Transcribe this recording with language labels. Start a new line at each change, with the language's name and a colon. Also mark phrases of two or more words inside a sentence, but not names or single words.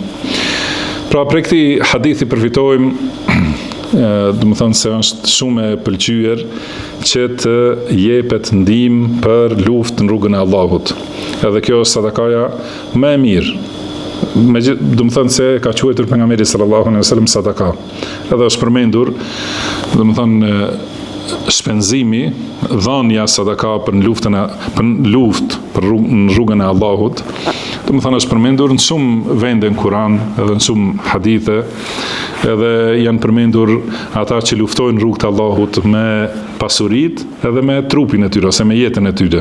Albanian: Pra prej këtij hadithi përfitojmë, do të thënë se është shumë e pëlqyer që të jepet ndihmë për luftë në rrugën e Allahut. Edhe kjo është sadakaja më e mirë. Do të thënë se ka quajtur pejgamberi
Arabic: صلى الله عليه وسلم
Albanian: sadaka. Edhe është përmendur, do të thënë shpenzimi, dhënia sadaka në rrugën e Allahut. Do të thënë është përmendur në shumë vende në Kur'an, edhe në shumë hadithe, edhe janë përmendur ata që luftojnë rrugën e Allahut me pasuritë edhe me trupin e tyre ose me jetën e tyre.